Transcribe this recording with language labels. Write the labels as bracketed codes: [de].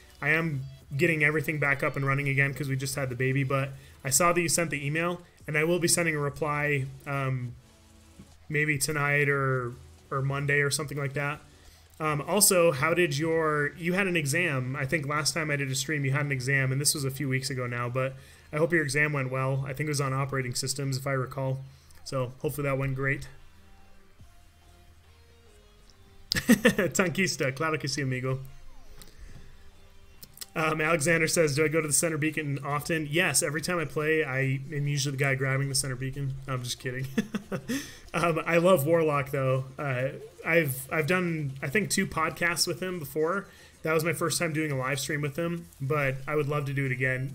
[en] I am getting everything back up and running again because we just had the baby, but I saw that you sent the email, and I will be sending a reply maybe tonight or Monday or something like that. Also, how did you had an exam? I think last time I did a stream you had an exam, and this was a few weeks ago now, but I hope your exam went well. I think it was on operating systems, if I recall. So hopefully that went great. [es] Tanquista, claro que sí, amigo. [en] Alexander says, do I go to the center beacon often? Yes, every time I play, I am usually the guy grabbing the center beacon. No, I'm just kidding. I love Warlock, though. I've done, I think, 2 podcasts with him before. That was my first time doing a live stream with him, but I would love to do it again.